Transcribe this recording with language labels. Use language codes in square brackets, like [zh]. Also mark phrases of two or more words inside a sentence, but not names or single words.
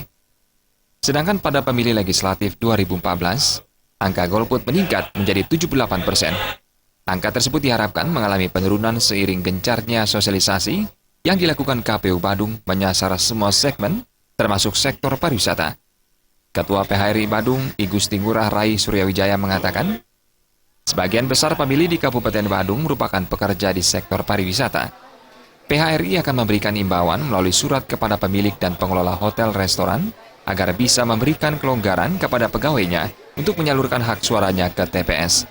[id] Sedangkan pada pemilih legislatif 2014, angka golput meningkat menjadi 78%. Angka tersebut diharapkan mengalami penurunan seiring gencarnya sosialisasi yang dilakukan KPU Badung menyasar semua segmen, termasuk sektor pariwisata. Ketua PHRI Badung, I Gusti Ngurah Rai Suryawijaya mengatakan, sebagian besar pemilih di Kabupaten Badung merupakan pekerja di sektor pariwisata. PHRI akan memberikan imbauan melalui surat kepada pemilik dan pengelola hotel restoran agar bisa memberikan kelonggaran kepada pegawainya untuk menyalurkan hak suaranya ke TPS.